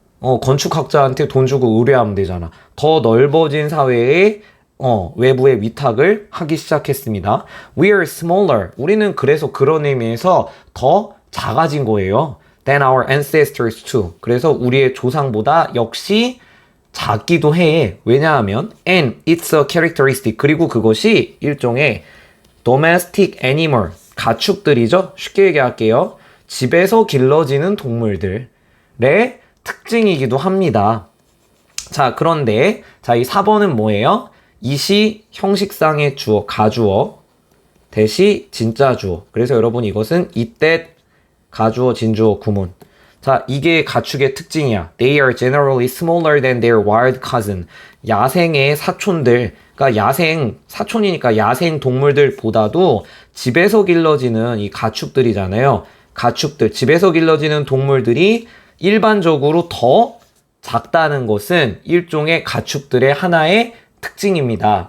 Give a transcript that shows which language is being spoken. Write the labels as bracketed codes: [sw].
[ko] 건축학자한테 돈 주고 의뢰하면 되잖아. 더 넓어진 사회에 외부의 위탁을 하기 시작했습니다. [en] We are smaller. [ko] 우리는 그래서 그런 의미에서 더 작아진 거예요. [en] Than our ancestors too. [ko] 그래서 우리의 조상보다 역시 작기도 해. 왜냐하면 [en] and it's a characteristic. [ko] 그리고 그것이 일종의 domestic animal, 가축들이죠. 쉽게 얘기할게요. 집에서 길러지는 동물들의 특징이기도 합니다. 자, 그런데 자, 이 4번은 뭐예요? 이시 형식상의 주어, 가주어 대시 진짜 주어. 그래서 여러분 이것은 이때 가주어, 진주어, 구문. 자, 이게 가축의 특징이야. [en] They are generally smaller than their wild cousin. [ko] 야생의 사촌들, 그러니까 사촌이니까 야생 동물들보다도 집에서 길러지는 이 가축들이잖아요. 가축들, 집에서 길러지는 동물들이 일반적으로 더 작다는 것은 일종의 가축들의 하나의 특징입니다.